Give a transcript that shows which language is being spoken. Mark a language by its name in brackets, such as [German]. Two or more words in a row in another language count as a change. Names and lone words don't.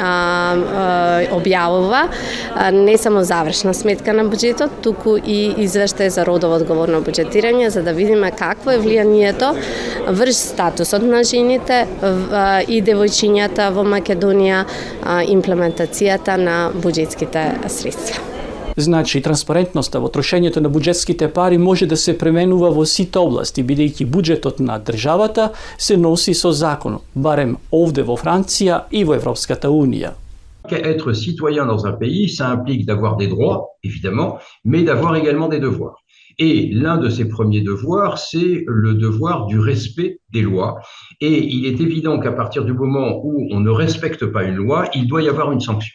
[Macedonian] објавува не само завршна сметка на буџетот, туку и извештај за родово одговорно буџетирање, за да видиме какво е влијанието врз статусот на жените и девојчињата во Македонија, имплементацијата на буџетските средства. Значи, транспарентноста во трошењето на буџетските пари може да се пременува во сите области, бидејќи буџетот на државата се носи со закон, барем овде во Франција и во Европската Унија. [French] Être citoyen dans un pays, ça implique d'avoir des droits, évidemment, mais d'avoir également des devoirs. Et l'un de ces premiers devoirs, c'est le devoir du respect des lois. Et il est évident qu'à partir du moment où on ne respecte pas une loi, il doit y avoir une sanction.